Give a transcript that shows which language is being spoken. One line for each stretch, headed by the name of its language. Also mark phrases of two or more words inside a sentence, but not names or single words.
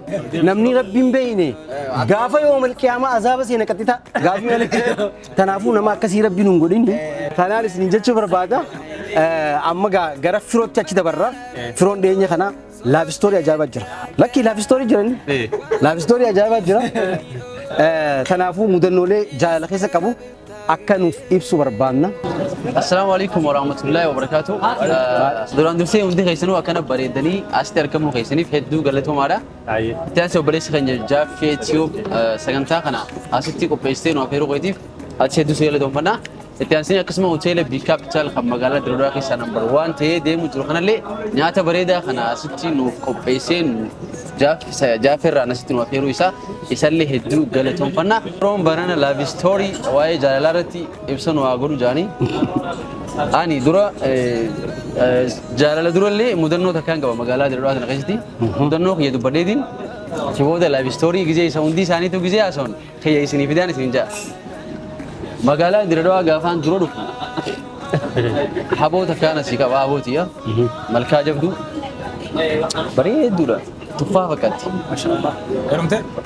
Oromo: namni rabbiin beeyne gaafa yoomal qiyaamaa azaaba seena qaxxita gaafii malee kanaafuu nama akkasii rabbi nun godhin kanaan isin jechuu barbaada amma gara firootti achi dabarra firoon dhiyeenya kana
English: laaf istoorii
Oromo: ajaa'ibaa jira lakkii
English: laaf istoorii
Oromo: jirani
English: laaf istoorii
Oromo: ajaa'ibaa jira kanaafuu mudannoolee jaalala keessa qabu akka nuuf ibsu barbaanna.
Arabic: السلام عليكم ورحمة الله وبركاته.
Oromo: Duraan dursee hundi keessanuu akkana bareedanii asitti argamuu keessaniif hedduu galatoomaadha. Itti aansee obboleessi keenya Jaaffee Tiyuub sagantaa kana asitti qopheessitee nu afeeruu keetiif ati hedduu si galatoomfanna. Itti aansee akkasuma hoteela B Capital kan magaalaa Dirreedawaa keessaa nambar 1 ta'ee deemuu jiru kanallee nyaata bareedaa kana asitti nuuf qopheessee Jaaffeerraa asitti nu afeeruu isaa isallee hedduu galatoomfanna. Roon barana
English: love story
Oromo: waa'ee jaalalaa irratti ibsa nu haa godhu jaanii. Ani dura jaalala durallee mudannoo takkaan qaba magaalaa Dirreedawaa kana keessatti. Mudannoo kiyya dubbadheetiin kibooda
English: love story
Oromo: gizee isa hundi isaaniitu gizee haasa'uun kiyya isinii fidaan isin ja'a. Magaalaa Dirreedawaa gaafaan dura dhufu haboo takkaan asii qaba habootiya malkaa jabduu bareedduudha. Tuffaa fakkaatti. Maashaallah. Garumte?